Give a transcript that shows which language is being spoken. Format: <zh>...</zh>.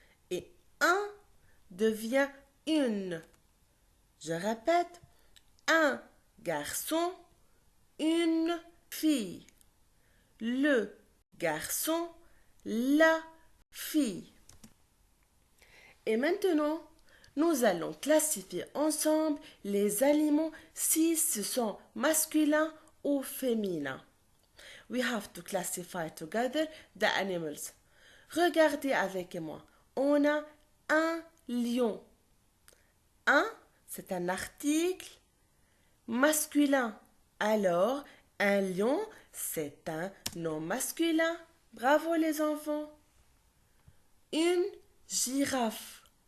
<fr>Et un devient une. Je répète, un garçon, une fille. Le garçon, la fille. Et maintenant, nous allons classifier ensemble les aliments si ce sont masculins ou féminins.</fr> <en>We have to classify together the animals.</en> <fr>Regardez avec moi. On a un lion. Un, c'est un article masculin. Alors, un lion, c'est un nom masculin. Bravo les enfants. Une girafe.</fr>